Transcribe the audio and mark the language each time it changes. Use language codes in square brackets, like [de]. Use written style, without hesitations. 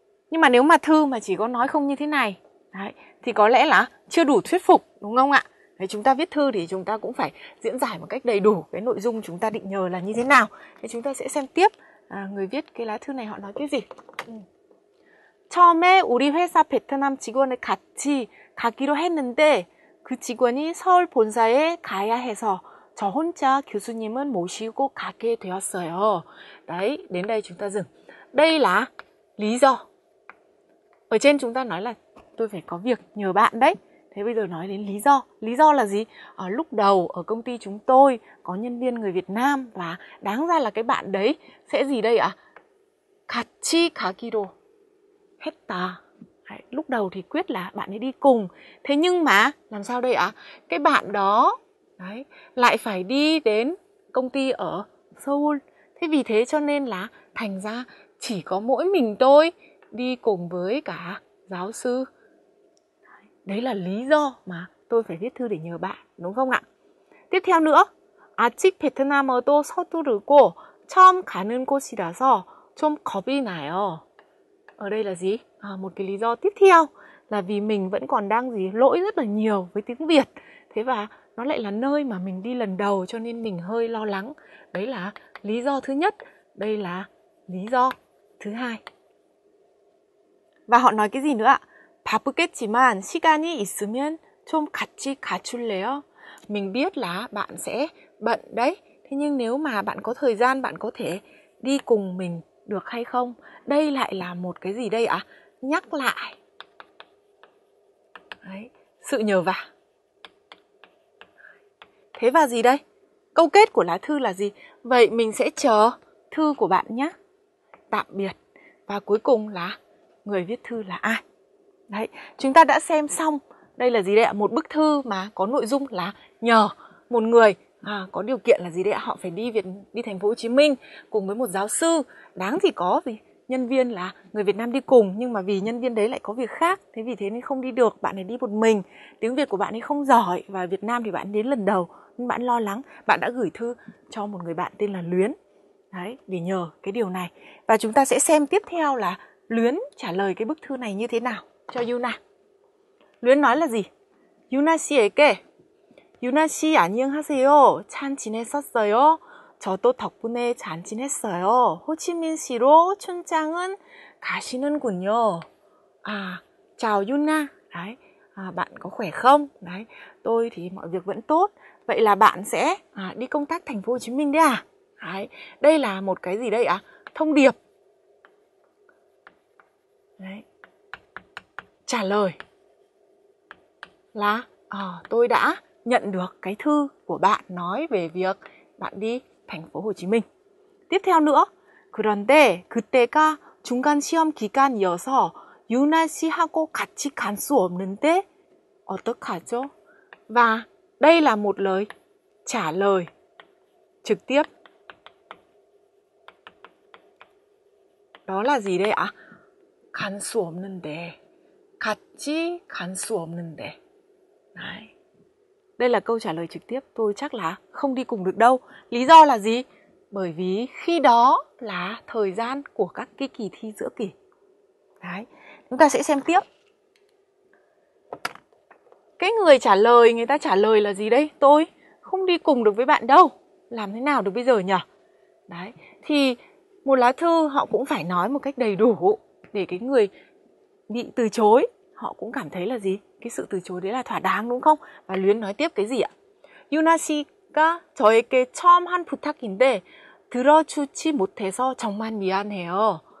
[vi] Nhưng mà nếu mà thư mà chỉ có nói không như thế này đấy, thì có lẽ là chưa đủ thuyết phục, đúng không ạ? Đấy, chúng ta viết thư thì chúng ta cũng phải diễn giải một cách đầy đủ cái nội dung chúng ta định nhờ là như thế nào. Thế chúng ta sẽ xem tiếp người viết cái lá thư này họ nói cái gì. [ko] 처음에 우리 회사 베트남 직원을 같이 가기로 했는데 그 직원이 서울 본사에 가야 해서 저 혼자 교수님은 모시고 가게 되었어요. [vi] Đấy, đến đây chúng ta dừng. Đây là lý do. Ở trên chúng ta nói là tôi phải có việc nhờ bạn đấy. Thế bây giờ nói đến lý do. Lý do là gì? Lúc đầu ở công ty chúng tôi có nhân viên người Việt Nam và đáng ra là cái bạn đấy sẽ gì đây ạ? [ko] 같이 가기로 했다. [vi] Đấy, lúc đầu thì quyết là bạn ấy đi cùng. Thế nhưng mà làm sao đây ạ? Cái bạn đó đấy, lại phải đi đến công ty ở Seoul. Thế vì thế cho nên là thành ra chỉ có mỗi mình tôi đi cùng với cả giáo sư. Đấy là lý do mà tôi phải viết thư để nhờ bạn, đúng không ạ? Tiếp theo nữa, [ko] 아직 베트남어도 서두르고 처음 가는 곳이라서 좀 겁이 나요. [vi] Ở đây là gì? Một cái lý do tiếp theo là vì mình vẫn còn đang lỗi rất là nhiều với tiếng Việt. Thế và nó lại là nơi mà mình đi lần đầu cho nên mình hơi lo lắng. Đấy là lý do thứ nhất. Đây là lý do thứ hai. Và họ nói cái gì nữa ạ? [ko] 바쁘겠지만 시간이 있으면 좀 같이 가줄래요? [vi] Mình biết là bạn sẽ bận đấy. Thế nhưng nếu mà bạn có thời gian, bạn có thể đi cùng mình được hay không? Đây lại là một cái gì đây ạ? Nhắc lại. Đấy, sự nhờ vả. Thế và gì đây? Câu kết của lá thư là gì? Vậy mình sẽ chờ thư của bạn nhé. Tạm biệt. Và cuối cùng là người viết thư là ai? Đấy, chúng ta đã xem xong. Đây là gì đây ạ? Một bức thư mà có nội dung là nhờ một người có điều kiện là gì đấy ạ? Họ phải đi thành phố Hồ Chí Minh cùng với một giáo sư. Đáng thì có gì? Nhân viên là người Việt Nam đi cùng, nhưng mà vì nhân viên đấy lại có việc khác, thế vì thế nên không đi được. Bạn ấy đi một mình, tiếng Việt của bạn ấy không giỏi, và Việt Nam thì bạn đến lần đầu nhưng bạn lo lắng. Bạn đã gửi thư cho một người bạn tên là Luyến đấy, để nhờ cái điều này. Và chúng ta sẽ xem tiếp theo là Luyến trả lời cái bức thư này như thế nào cho Yuna. Luyến nói là gì? [ko] Yuna 씨에게 유나 씨 안녕하세요. 잘 지냈었어요? 저도 덕분에 잘 지냈어요. 호치민시로 춘장은 가시는군요. [vi] Chào Yuna. Đấy, bạn có khỏe không? Đấy, tôi thì mọi việc vẫn tốt. Vậy là bạn sẽ đi công tác thành phố Hồ Chí Minh đấy à? Đấy, đây là một cái gì đây ạ? Thông điệp. Đấy. Trả lời là tôi đã nhận được cái thư của bạn nói về việc bạn đi thành phố Hồ Chí Minh. Tiếp theo nữa, [ko] 그런데 그때가 중간 시험 기간이어서 유나 씨하고 같이 갈 수 없는데 어떡하죠? [vi] Và đây là một lời trả lời trực tiếp. Đó là gì đây ạ? [ko] 갈 수 없는데, 같이 갈 수 없는데. [vi] Đấy. Đây là câu trả lời trực tiếp. Tôi chắc là không đi cùng được đâu. Lý do là gì? Bởi vì khi đó là thời gian của các cái kỳ thi giữa kỳ. Đấy. Chúng ta sẽ xem tiếp. Cái người trả lời, người ta trả lời là gì đây? Tôi không đi cùng được với bạn đâu. Làm thế nào được bây giờ nhỉ? Đấy. Thì một lá thư họ cũng phải nói một cách đầy đủ để cái người bị từ chối họ cũng cảm thấy là gì? Cái sự từ chối đấy là thỏa đáng, đúng không? Và Luyến nói tiếp cái gì ạ? [ko] 유나 씨가 저에게 처음 한 부탁인데 들어주지 못해서 정말 미안해요.